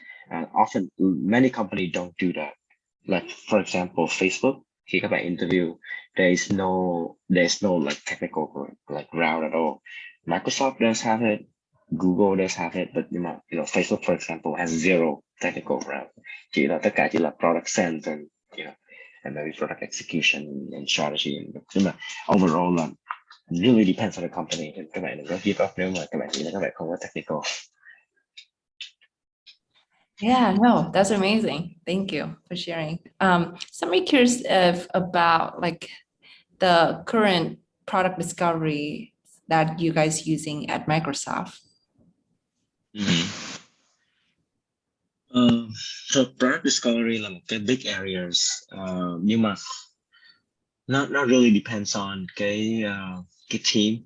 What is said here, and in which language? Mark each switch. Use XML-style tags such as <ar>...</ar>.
<en>And often many companies don't do that. Like for example, Facebook,</en> <vi>khi các bạn interview,</vi> <en>there's no like technical like route at all. Microsoft does have it, Google does have it, but Facebook for example has zero technical route.</en> <vi>Tất cả chỉ là</vi> <en>product sense and and maybe product execution and strategy. Nhưng mà overall really depends on the company.</en> <vi>Các bạn đừng có</vi> <en>give up</en> <vi>nếu mà các bạn nghĩ là các bạn không có technical.</vi> <en>Yeah, no, that's amazing. Thank you for sharing. So I'm curious about like the current product discovery that you guys using at Microsoft. Mhm. Ờ, so product discovery là một cái big areas, nhưng mà not really depends on cái team.</en>